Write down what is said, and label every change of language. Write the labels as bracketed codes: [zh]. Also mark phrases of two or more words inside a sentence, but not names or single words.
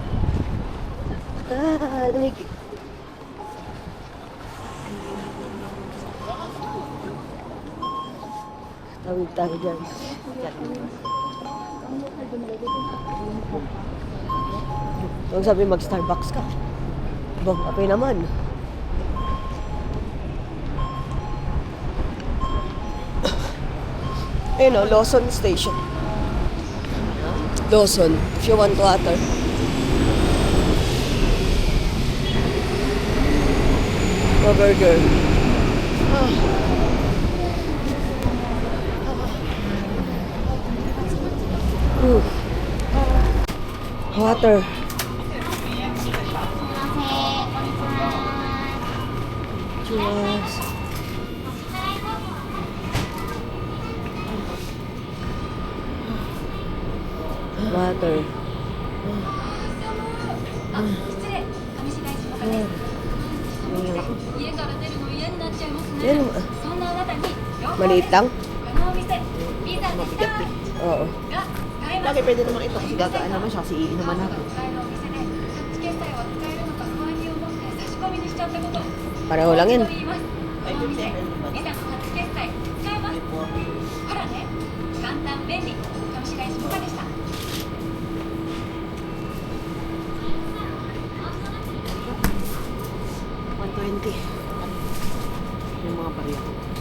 [tl] Lamig. Tawid tayo dyan. Huwag sabi mag-Starbucks ka. Bang, apay naman. Ayun o, Lawson Station. [en] Lawson, if you want water. A burger. Water. Cheers. Water. [ja] 失礼上白石萌歌です家から出るの嫌になっちゃいますね [tl] Yan, [ja] そんなあなたに [tl] maliit lang? [ja] このお店ピザでしたが [tl] Oo. [ja] 使えます [tl] Lagi pwede naman ito kasi gagaan naman siya kasi iinuman natin. [ja] 使えるお店でタッチ決済は使えるのか不安に思って差し込みにしちゃったこと [tl] Pareho lang yan. [ja] 言いますこのお店ピザのタッチ決済使えますほらね簡単便利上白石萌歌でした [tl] 120. Yung mga bariya ko.